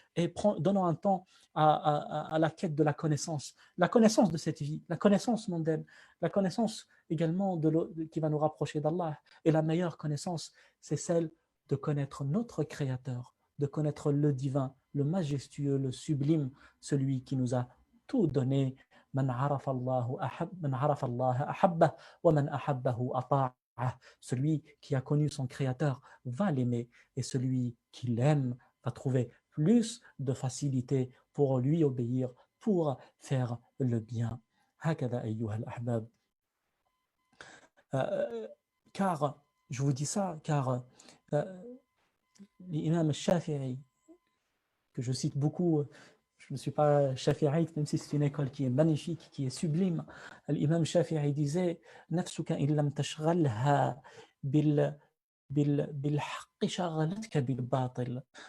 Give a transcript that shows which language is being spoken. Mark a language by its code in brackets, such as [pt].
[fr] Et donnons un temps à la quête de la connaissance de cette vie, la connaissance mondaine, la connaissance également qui va nous rapprocher d'Allah. Et la meilleure connaissance, c'est celle de connaître notre Créateur, de connaître le divin, le majestueux, le sublime, celui qui nous a tout donné. [ar] من عرف الله أحبه ومن أحبه أطاعه. [fr] Celui qui a connu son Créateur va l'aimer, et celui qui l'aime va trouver plus de facilité pour lui obéir, pour faire le bien. [ar] هكذا أيها الأحباب. [fr] Car, je vous dis ça, car l'imam al-Shafi'i, que je cite beaucoup, je ne suis pas shafi'ite, même si c'est une école qui est magnifique, qui est sublime. L'imam Shafi'i disait [ar] نفسك إن لم تشغلها بالحق شغلتك بالباطل.